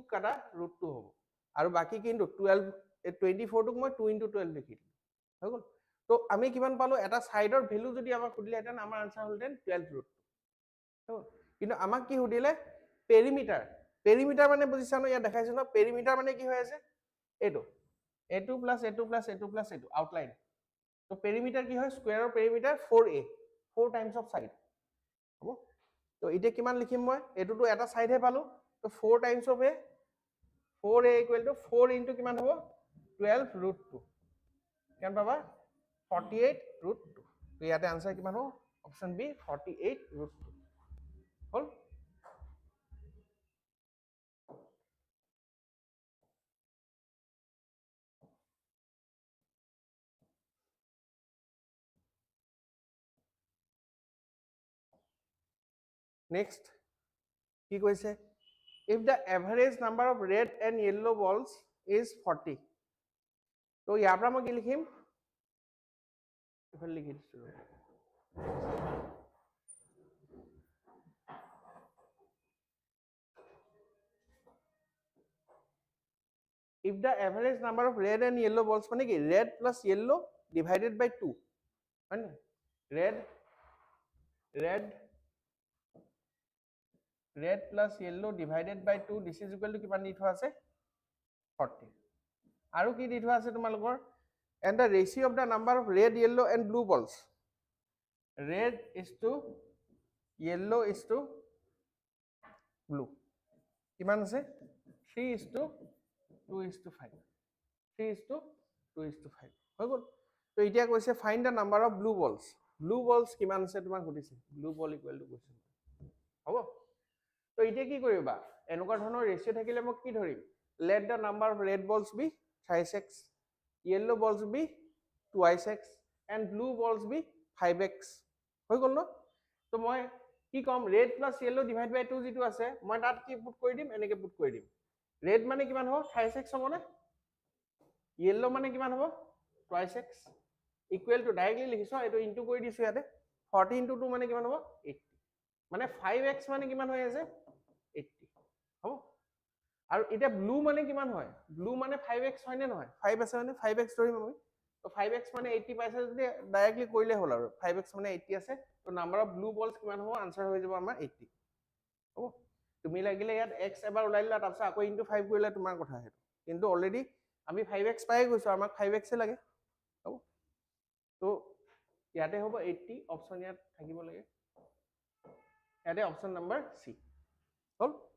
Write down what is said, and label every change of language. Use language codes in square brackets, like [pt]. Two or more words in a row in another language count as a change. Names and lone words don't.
[as] কাটা √2 হ'ব আৰু বাকি কিন্তু 12 24 টোক মই 2 * 12 লিখি দিম হৈ গল তো আমি কিমান পালো এটা সাইডৰ ভ্যালু যদি আমাক সুধিলেহেঁতেন আমাৰ আনসাৰ হলহেঁতেন 12 √2 কিন্তু আমাক কি সুধিলে [en] perimeter perimeter [as] মানে বুজিছা ন ইয়াত দেখাইছো ন পেৰিমিটাৰ মানে কি হৈ আছে এইটো a2 + a2 + a2 + a2 আউটলাইন তো পেৰিমিটাৰ কি হয় স্কয়াৰৰ পেৰিমিটাৰ 4a 4 [en] times of side [as] হ'ব তো এতিয়া কিমান লিখিম মই এটোটো এটা সাইড হে পালো তো 4 [en] times of [as] a 4a = 4 ইনটু কিমান হ'ব 12 √2 কিমান পাবা 48 √2 তো ইয়াতে আনসাৰ কিমান হ'ব [en] option B [as] 48 √2 হল নেক্সট কি কৈছে [en] if the average number of red and yellow balls is 40 [as] তো ইয়াৰ পৰা মই কি লিখিম ইফালে লিখি দিছো [en] if the average number of red and yellow balls [as] মানে কি [en] red plus yellow divided by 2 [as] হয় না [en] red plus yellow divided by 2 this is equal to [as] কিমান দি থোৱা আছে 40 আৰু কি দি থোৱা আছে তোমালোকৰ [en] and the ratio of the number of red yellow and blue balls red is to yellow is to blue [as] কিমান আছে [en] 3 is to 2 is to 5 3 is to 2 is to 5 [as] হৈ গল তো এতিয়া কৈছে [en] find the number of blue balls [as] কিমান আছে তোমাক সুধিছে [en] blue ball equal to question [as] হ'ব তো এতিয়া কি কৰিবা এনেকুৱা ধৰণৰ ৰেশিও থাকিলে মই কি [en] ধৰিম let the number of red balls be thrice x yellow balls be twice x and blue balls be 5x [as] হৈ গল ন তো মই কি কম [en] red plus yellow divide by 2 [as] যেটো আছে মই তাত কি পুট কৰি দিম এনেকে পুট কৰি দিম red মানে কিমান হ'ব [en] thrice x [as] হ'ব না yellow মানে কিমান হ'ব [en] twice x equal to [as] ডাইৰেক্টলি লিখিছো এটো ইনটু কৰি দিছো ইয়াতে 40 into 2 মানে কিমান হ'ব 80 মানে 5x মানে কিমান হৈ আছে 80 হ'ব আৰু এটা ব্লু মানে কিমান হয় ব্লু মানে 5x হয় নে নহয় 5 আছে মানে 5x ধৰিম আমি তো 5x মানে 80 পাইছে যদি ডাইৰেক্টলি কৰিলে হ'ল আৰু 5x মানে 80 আছে তো [en] number of blue balls [as] কিমান হ'ব আনসাৰ হৈ যাব আমাৰ 80 হ'ব তুমি লাগিলে ইয়াত x এবাৰ ওলাই দিলা তাৰপিছত আকৌ ইনটু 5 কৰিলে তোমাৰ কথা হেতু কিন্তু অলৰেডি আমি 5x পাই গৈছো আমাক 5x এ লাগে হ'ব তো ইয়াতে হ'ব 80 অপচন ইয়াত থাকিব লাগে ইয়াতে [en] option number C [as] হ'ল